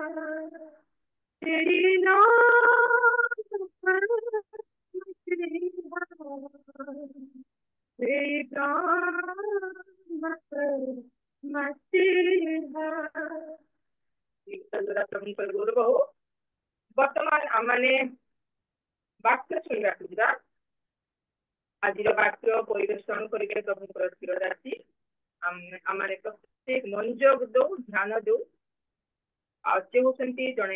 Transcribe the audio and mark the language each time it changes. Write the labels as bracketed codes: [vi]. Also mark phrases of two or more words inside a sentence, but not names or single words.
[hi] तेरी नाम पर मसीहा तेरी नाम पर मसीहा [or] ବର୍ତ୍ତମାନ ଆମମାନେ ବାକ୍ୟ ଶୁଣିବାକୁ ଯିବା ଆଜିର ବାକ୍ୟ ପରିବେଷଣ କରିବେ ପ୍ରଭୁଙ୍କର ଶିରଦାସୀ ଆମେ ପ୍ରତ୍ୟେକ ମନୋଯୋଗ ଦଉ ଧ୍ୟାନ ଦଉ ଆଉ ସେ ହେଉଛନ୍ତି ଜଣେ